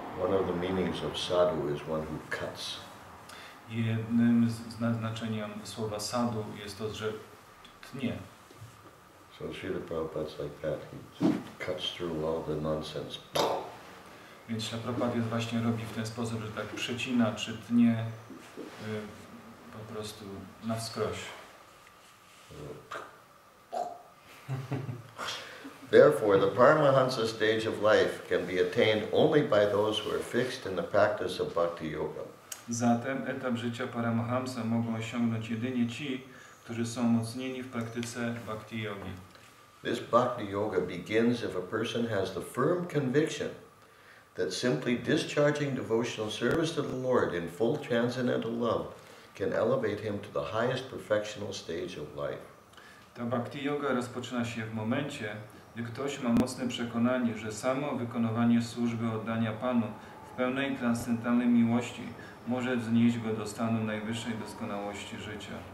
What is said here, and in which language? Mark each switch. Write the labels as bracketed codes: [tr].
[en] One of the meanings of sadhu is one who cuts. [pl] Jednym z znaczenia słowa sadhu jest to, że tnie. [en] So Srila Prabhupada's like that. He cuts through all the nonsense. [pl] Więc Śla Prabhupada właśnie robi w ten sposób, że tak przecina czy tnie po prostu na wskroś. [en] Therefore, the Paramahansa stage of life can be attained only by those who are fixed in the practice of bhakti yoga. [pl] Zatem etap życia Paramahamsa mogą osiągnąć jedynie ci, którzy są mocnieni w praktyce bhakti yogi. [en] This bhakti yoga begins if a person has the firm conviction that simply discharging devotional service to the Lord in full transcendental love can elevate him to the highest perfectional stage of life. [pl] Ta bhakti yoga rozpoczyna się w momencie, gdy ktoś ma mocne przekonanie, że samo wykonywanie służby oddania Panu w pełnej transcendentalnej miłości może wznieść go do stanu najwyższej doskonałości życia.